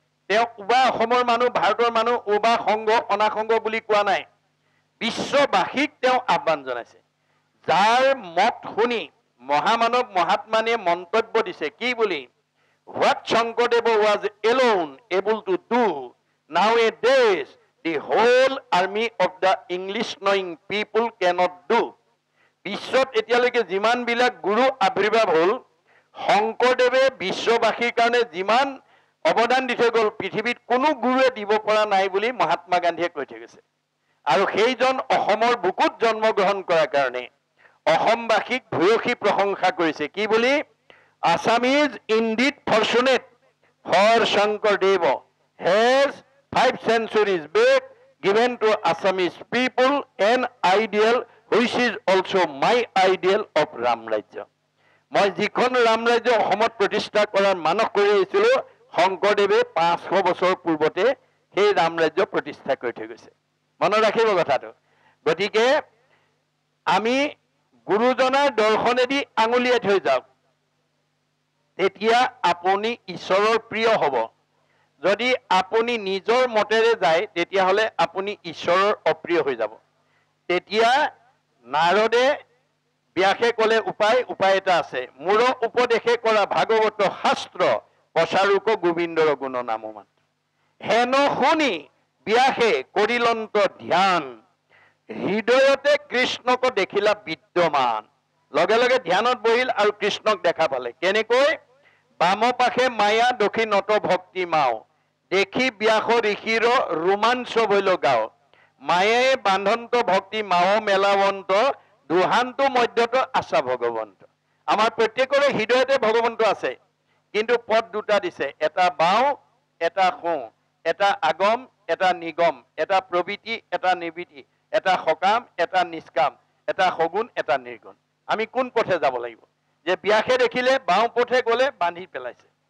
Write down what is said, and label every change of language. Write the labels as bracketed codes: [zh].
[as] তেওঁ উবা অসমৰ মানুহ, ভাৰতৰ মানুহ, উবা সংঘ অনাসংঘ বুলি কোৱা নাই, বিশ্ববাসীক তেওঁ আহ্বান জনাইছে। যাৰ মত শুনি মহামানৱ মহাত্মানে মন্তব্য দিছে কি বুলি, [en] What Shankardev was alone able to do, Nowadays, the whole army of the English knowing people cannot do. [as] বিশ্বত এতিয়ালৈকে যিমান বিলাক গুৰু আবিৰ্ভাৱ হ'ল, শংকৰদেৱে বিশ্ববাসীৰ কাৰণে যিমান অৱদান দি থৈ গ'ল, পৃথিৱীত কোনো গুৰুৱে দিব পৰা নাই বুলি মহাত্মা গান্ধীয়ে কৈ থৈ গৈছে। আৰু সেইজন অসমৰ বুকুত জন্মগ্ৰহণ কৰাৰ কাৰণে অসমবাসীক ভূয়সী প্ৰশংসা কৰিছে। কি বুলি? [en] Assam is indeed fortunate, for Shankardev has 5 centuries back given to Assamese people an ideal which is also my ideal of Ram Rajya. [as] মই যিখন ৰাম ৰাজ্য অসমত প্ৰতিষ্ঠা কৰাৰ মানস কৰি আহিছিলো, শংকৰদেৱে 500 বছৰ পূৰ্বতে সেই ৰাম ৰাজ্য প্ৰতিষ্ঠা কৰি থৈ গৈছে। মনত ৰাখিব কথাটো। গতিকে আমি গুৰুজনাৰ দৰ্শনেদি আঙুলিয়াই থৈ যাওক, তেতিয়া আপুনি ঈশ্বৰৰ প্ৰিয় হ'ব। যদি আপুনি নিজৰ মতেৰে যায়, তেতিয়াহ'লে আপুনি ঈশ্বৰৰ অপ্ৰিয় হৈ যাব। তেতিয়া নাৰদে ব্যাসে ক'লে উপায় এটা আছে, মোৰ উপদেশে কৰা ভাগৱত শাস্ত্ৰ প্ৰচাৰোক গোবিন্দৰ গুণ নাম মাত্ৰ। হেন শুনি ব্যাসে কৰিলন্ত ধ্যান, হৃদয়তে কৃষ্ণক দেখিলা বিদ্যমান। লগে লগে ধ্যানত বহিল আৰু কৃষ্ণক দেখা পালে। কেনেকৈ? বাম পাশে মায়া দক্ষিণত ভক্তি মাও, দেখি ব্যাস ঋষিৰ ৰোমাঞ্চ বৈল গাও। মায়ে বান্ধন্ত ভক্তি মাও মেলাবন্ত, দুহান্ত মধ্যত আছা ভগৱন্ত। আমাৰ প্ৰত্যেকৰে হৃদয়তে ভগৱন্ত আছে, কিন্তু পদ দুটা দিছে, এটা বাওঁ এটা সোঁ, এটা আগম এটা নিগম, এটা প্ৰবৃত্তি এটা নিবৃত্তি, এটা সকাম এটা নিষ্কাম, এটা সগুণ এটা নিৰ্গুণ। আমি কোন পথে যাব লাগিব? যে ব্যাসে দেখিলে বাওঁ পথে গ'লে বান্ধি পেলাইছে।